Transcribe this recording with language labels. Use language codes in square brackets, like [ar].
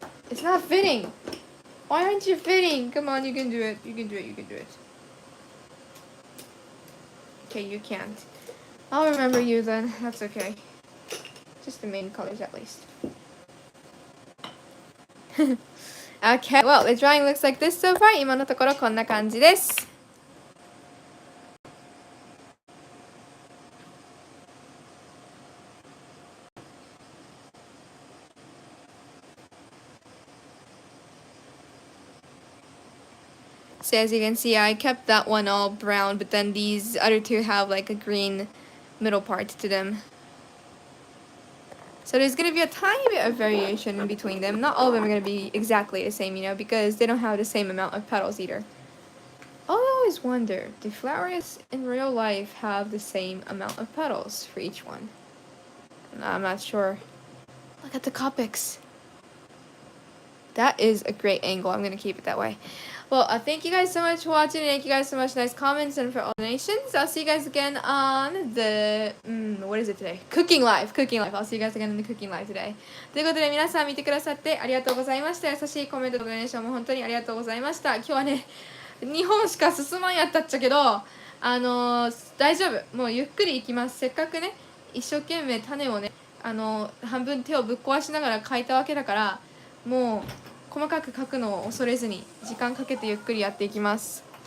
[en] It's not fitting. Why aren't you fitting? Come on, you can do it. You can do it. You can do it. Okay, you can't. I'll remember you then. That's okay. Just the main colors at least. Okay, well, the drawing looks like this so far. [ja] 今のところこんな感じです。 [en] So as you can see, I kept that one all brown, but then these other two have like a green middle part to them. So there's going to be a tiny bit of variation in between them. Not all of them are going to be exactly the same, you know, because they don't have the same amount of petals either. I always wonder, do flowers in real life have the same amount of petals for each one? I'm not sure. Look at the Copics. That is a great angle. I'm going to keep it that way. Well, thank you guys so much for watching. Thank you guys so much. Nice comments and for all donations. I'll see you guys again on the, what is it today? Cooking Live. Cooking Live. I'll see you guys again in the Cooking Live today. [ja] ということで皆さん見てくださってありがとうございました。優しいコメントとドネーションも本当にありがとうございました。今日はね、2本しか進まんやったっちゃけど、大丈夫。もうゆっくりいきます。せっかくね、一生懸命種をね、半分手をぶっ壊しながら描いたわけだから、もう細かく描くのを恐れずに時間かけてゆっくりやっていきます。